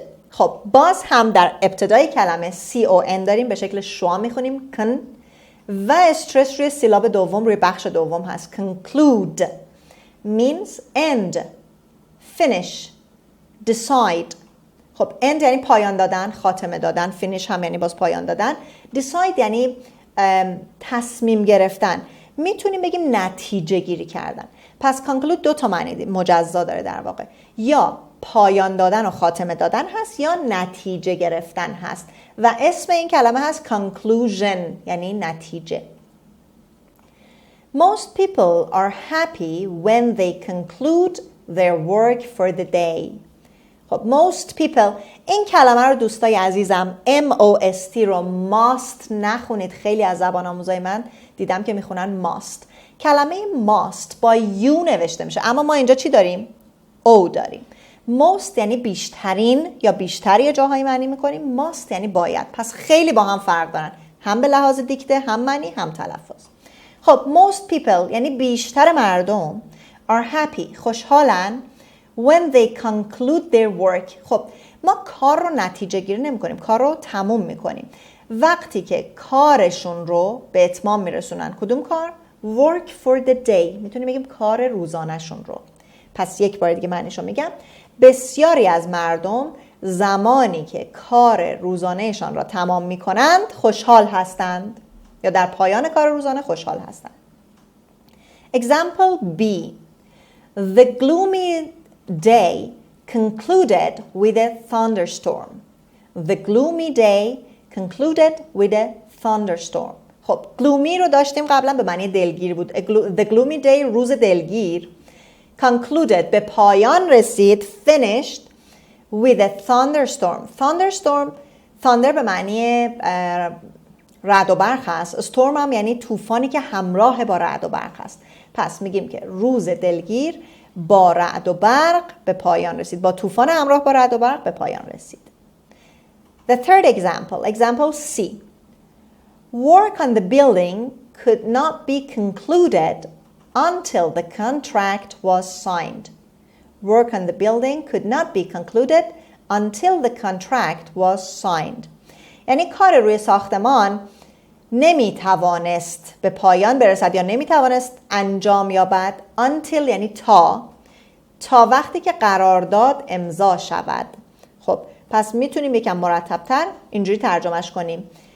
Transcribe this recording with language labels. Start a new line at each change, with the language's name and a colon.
Persian: خب باز هم در ابتدای کلمه con داریم، به شکل شوا میخونیم کن و استرس روی سیلاب دوم، روی بخش دوم هست.
English: conclude means end, finish, decide.
Persian: خب end یعنی پایان دادن، خاتمه دادن. finish هم یعنی باز پایان دادن. decide یعنی تصمیم گرفتن. میتونیم بگیم نتیجه گیری کردن. پس conclude 2 تا معنی مجزا داره در واقع، یا پایان دادن و خاتمه دادن هست یا نتیجه گرفتن هست و اسم این کلمه هست conclusion یعنی نتیجه.
English: Most people are happy when they conclude their work for the day.
Persian: خب
English: most people،
Persian: این کلمه رو دوستای عزیزم MOST رو must نخونید. خیلی از زبان آموزای من دیدم که میخونن must. کلمه must با U نوشته میشه، اما ما اینجا چی داریم؟ O داریم. most یعنی بیشترین یا بیشتری جاهایی معنی میکنیم. must یعنی باید. پس خیلی با هم فرق دارن، هم به لحاظ دیکته، هم معنی، هم تلفظ. خب
English: most people
Persian: یعنی بیشتر مردم
English: are happy،
Persian: خوشحالن
English: when they conclude their work.
Persian: خب ما کار رو نتیجه گیری نمی کنیم، کار رو تموم میکنیم وقتی که کارشون رو به اتمام میرسونن. کدوم کار؟
English: work for the day،
Persian: میتونیم بگیم کار روزانهشون رو. پس یک بار دیگه معنیشو میگم. بسیاری از مردم زمانی که کار روزانهشان را تمام میکنند خوشحال هستند، یا در پایان کار روزانه خوشحال هستند.
English: Example B. The gloomy day concluded with a thunderstorm. The gloomy day concluded with a thunderstorm.
Persian: خب gloomy رو داشتیم قبلا، به معنی دلگیر بود.
English: The gloomy day
Persian: روز دلگیر. Concluded به پایان رسید.
English: Finished with a thunderstorm.
Persian: Thunder به معنی رعد و برق هست. storm هم یعنی طوفانی که همراه با رعد و برق هست. پس میگیم که روز دلگیر با رعد و برق به پایان رسید. با طوفان همراه با رعد و برق به پایان رسید.
English: The third example C. Work on the building could not be concluded until the contract was signed. Work on the building could not be concluded until the contract was signed.
Persian: یعنی کار روی ساختمان نمیتوانست به پایان برسد یا نمیتوانست انجام یابد. until یعنی تا وقتی که قرارداد امضا شود. خب پس میتونیم یکم مرتب‌تر اینجوری ترجمهش کنیم.